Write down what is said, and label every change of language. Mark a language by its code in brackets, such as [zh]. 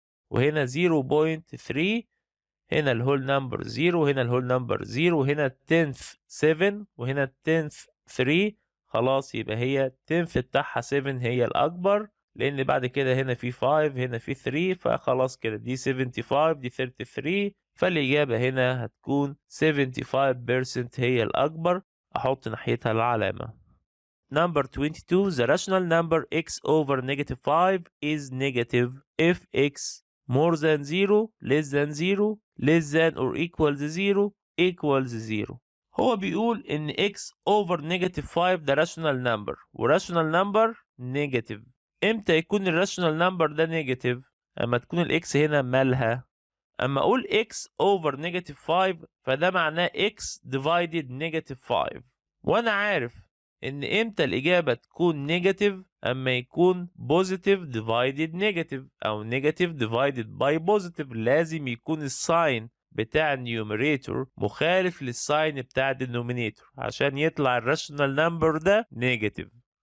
[ar] وهنا 0.3 هنا الهول نمبر 0 وهنا الهول نمبر 0 وهنا 10th 7 وهنا 10th 3 خلاص يبقى هي 10th بتاعها 7 هي الأكبر لأن بعد كده هنا في 5 هنا في 3 فخلاص كده دي 75 دي 33 فالإجابة هنا هتكون 75% هي الأكبر أحط ناحيتها العلامة. [en] Number 22. The rational number x over negative 5 is negative if x more than 0 less than 0 less than or equals 0 equals 0. [ar] هو بيقول ان x over negative 5 ده rational number و rational number negative. امتى يكون ال rational number ده negative؟ اما تكون ال x هنا مالها. اما اقول x over negative 5 فده معناه x divided negative 5 وانا عارف ان امتى الاجابة تكون negative اما يكون positive divided negative او negative divided by positive لازم يكون الساين بتاع النيوميريتور مخالف للساين بتاع الدينومينيتور عشان يطلع الراشونال نمبر ده نيجاتيف.